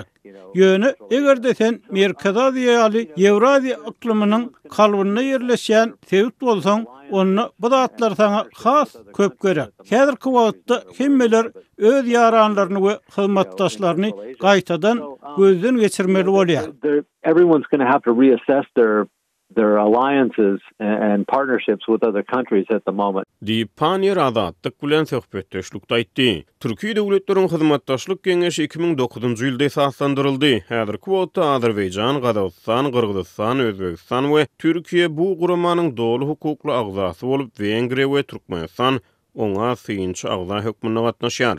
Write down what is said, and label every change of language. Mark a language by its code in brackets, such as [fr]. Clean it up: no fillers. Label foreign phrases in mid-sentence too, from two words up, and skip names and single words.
[tk] Ýöne egerde sen Merkez Aziýa ýaly Ewraziýa iklimining kalbyna ýerleşýän sebit bolsaň, onu bu zatlar sana has köp gerek. Häzirki wagtda hemmeler öz ýaranlaryny we hyzmatdaşlaryny gaýtadan gözden geçirmeli bolýar. [en] Everyone's going to have to reassess their alliances and partnerships with other countries at the moment. [tk] Diýip Panier Azadlyk bilen söhbetdeşlikde aýtdy. Türkiýe döwletleriň hyzmatdaşlyk geňeşi 2009-njy ýylda esaslandyryldy. Häzirki wagtda Azerbaýjan, Gazawstan, Kyrgyzstan, Özbegistan we Türkiýe bu guramanyň dolu hukukly agzasy bolup, Wengriýa we Türkmenistan oňa synçy agza hökmüne gatnaşýar.